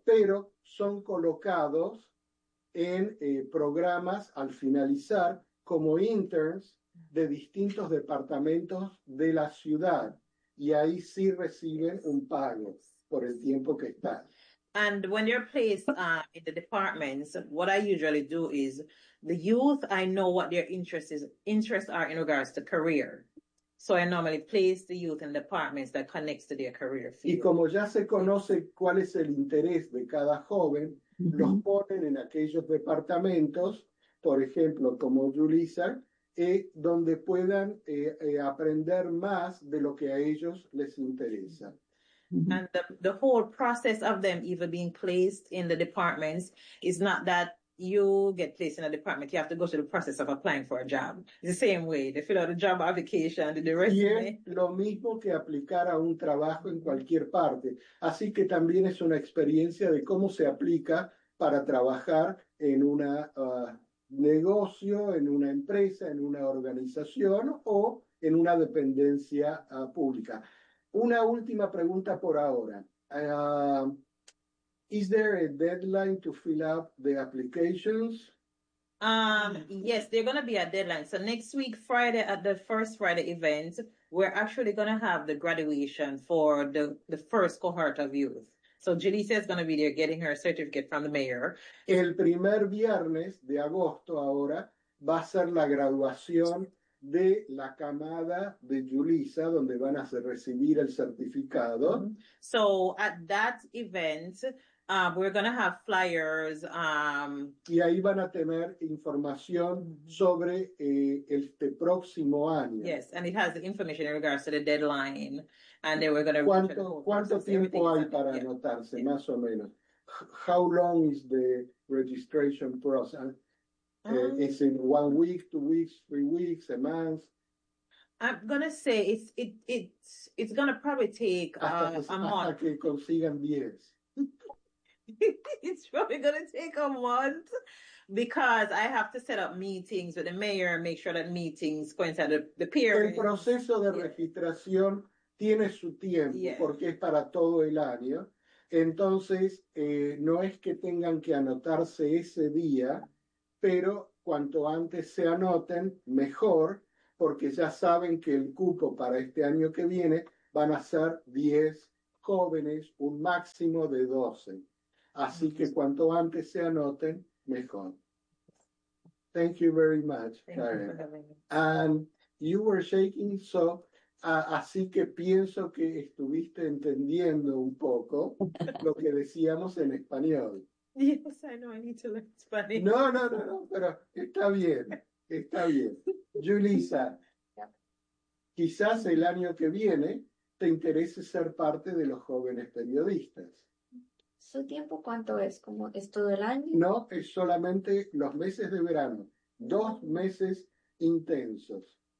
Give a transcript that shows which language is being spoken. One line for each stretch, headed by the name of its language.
Spanish: Pero son colocados en programas al finalizar como interns de distintos departamentos de la ciudad, y ahí sí reciben un pago por el tiempo que están.
English: And when you're placed in the departments, what I usually do is the youth, I know what their interests are in regards to career. So I normally place the youth in departments that connects to their career field.
Spanish: Y como ya se conoce cuál es el interés de cada joven, los ponen en aquellos departamentos, por ejemplo, como Julissa, donde puedan aprender más de lo que a ellos les interesa.
English: And the whole process of them even being placed in the departments is not that you get placed in a department. You have to go through the process of applying for a job. It's the same way. They fill out a job application, the resume.
Spanish: Y es lo mismo que aplicar a un trabajo en cualquier parte. Así que también es una experiencia de cómo se aplica para trabajar en un negocio, en una empresa, en una organización o en una dependencia pública. Una última pregunta por ahora.
English: Is there a deadline to fill up the applications? Yes, there's going to be a deadline. So next week, Friday, at the first Friday event, we're actually going to have the graduation for the first cohort of youth. So Julissa is going to be there getting her certificate from the mayor.
Spanish: El primer viernes de agosto ahora va a ser la graduación de la camada de Julissa, donde van a recibir el certificado.
English: So at that event, we're going to have flyers.
Spanish: Y ahí van a tener información sobre este próximo año.
English: Yes, and it has the information in regards to the deadline. And then we're going to...
Spanish: ¿Cuánto tiempo hay para anotarse, más o menos?
English: How long is the registration process? Is it 1 week, 2 weeks, 3 weeks, a month? I'm gonna say it's gonna probably take a month.
Spanish: Hasta que consigan 10.
English: It's probably gonna take a month because I have to set up meetings with the mayor and make sure that meetings coincide with the period.
Spanish: El proceso de registración tiene su tiempo porque es para todo el año. Entonces, no es que tengan que anotarse ese día, pero cuanto antes se anoten, mejor, porque ya saben que el cupo para este año que viene van a ser 10 jóvenes, un máximo de 12. Así que cuanto antes se anoten, mejor.
English: Thank you very much, Karen. And you were shaking, so,
Spanish: así que pienso que estuviste entendiendo un poco lo que decíamos en español.
English: Yes, I know I need to learn Spanish.
Spanish: No, pero está bien, está bien. Julissa, quizás el año que viene te interese ser parte de los jóvenes periodistas. ¿Su tiempo cuánto es? ¿Cómo es todo el año? No, es solamente los meses de verano. Dos meses intensos.